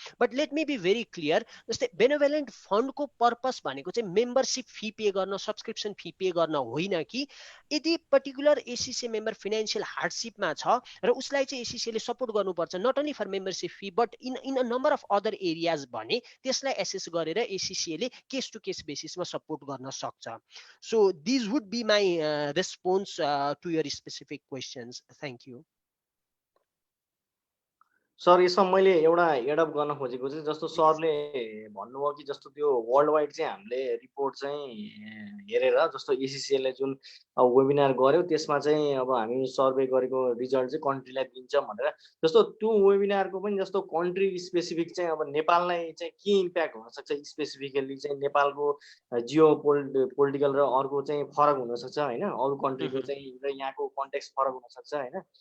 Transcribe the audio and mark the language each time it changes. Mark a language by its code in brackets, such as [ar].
[en] but let me be very clear, [ne] जस्तै बेनेभोलेन्ट फन्डको purpose भनेको चाहिँ मेम्बरसिप फी पे गर्न, सब्सक्रिप्सन फी पे गर्न होइन कि यदि पर्टिकुलर एसिसिए मेम्बर फिनान्सियल हार्डसिपमा छ र उसलाई चाहिँ एसिसिएले सपोर्ट गर्नुपर्छ, [en] not only for membership fee but in a number of other areas [ne] भने त्यसलाई एसेस गरेर एसिसिएले केस टु केस बेसिसमा सपोर्ट गर्न सक्छ। [en] So this would be my response to your specific questions. Thank you. [ne] Sir, यसमा मैले एउटा add up गर्न खोजेको चाहिँ जस्तो सरले भन्नुभयो कि जस्तो त्यो वर्ल्ड वाइड चाहिँ हामीले रिपोर्ट चाहिँ हेरेर जस्तो एसिसिएले जुन वेबिनार गर्यो त्यसमा चाहिँ अब हामी सर्वे गरेको रिजल्ट चाहिँ कन्ट्रीलाई दिन्छ भनेर, जस्तो त्यो वेबिनारको पनि जस्तो कन्ट्री स्पेसिफिक चाहिँ अब नेपाललाई चाहिँ के इम्प्याक्ट हुनसक्छ, स्पेसिफिकली चाहिँ नेपालको जियो पोलिटिकल र अर्को चाहिँ फरक हुनसक्छ होइन, अरू कन्ट्रीको चाहिँ र यहाँको कन्टेक्स्ट फरक हुनसक्छ होइन।